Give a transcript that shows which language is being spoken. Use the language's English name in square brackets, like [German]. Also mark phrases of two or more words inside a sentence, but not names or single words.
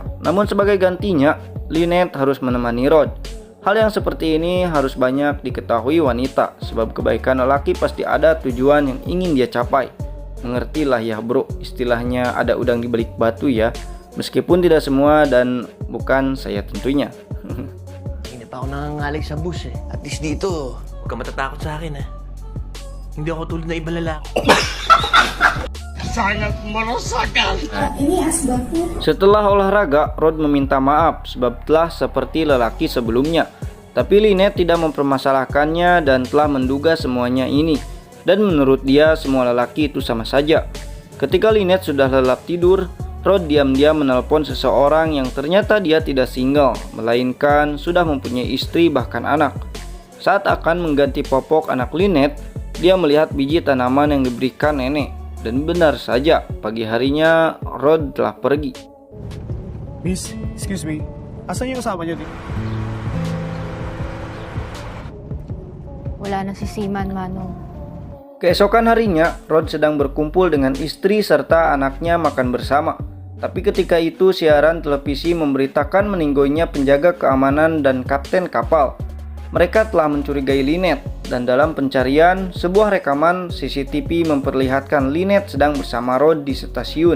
[Indonesian] Namun sebagai gantinya, Lynette harus menemani Rod. Hal yang seperti ini harus banyak diketahui wanita, sebab kebaikan lelaki pasti ada tujuan yang ingin dia capai. Mengertilah ya bro, istilahnya ada udang di balik batu ya. Meskipun tidak semua dan bukan saya tentunya. [Filipino] Hindi pa ako nangangalay sa bus eh. [English] At least [Filipino] dito, huwag ka matatakot sa akin Hindi ako tulad na iba lalaki. [Indonesian] Ini asbaknya. Setelah olahraga, Rod meminta maaf sebab telah seperti lelaki sebelumnya. Tapi Lynette tidak mempermasalahkannya dan telah menduga semuanya ini. Dan menurut dia semua lelaki itu sama saja. Ketika Lynette sudah lelap tidur, Rod diam-diam menelpon seseorang yang ternyata dia tidak single, melainkan sudah mempunyai istri bahkan anak. Saat akan mengganti popok anak Lynette, dia melihat biji tanaman yang diberikan nenek. Dan benar saja, pagi harinya Rod telah pergi. [English] Miss, excuse me. [Filipino] Asan yung kasama niyo dito? Wala na si Seaman, Manong. [Indonesian] Keesokan harinya, Rod sedang berkumpul dengan istri serta anaknya makan bersama. Tapi ketika itu siaran televisi memberitakan meninggoynya penjaga keamanan dan kapten kapal. Mereka telah mencurigai Lynette dan dalam pencarian, sebuah rekaman CCTV memperlihatkan Lynette sedang bersama Rod di stasiun.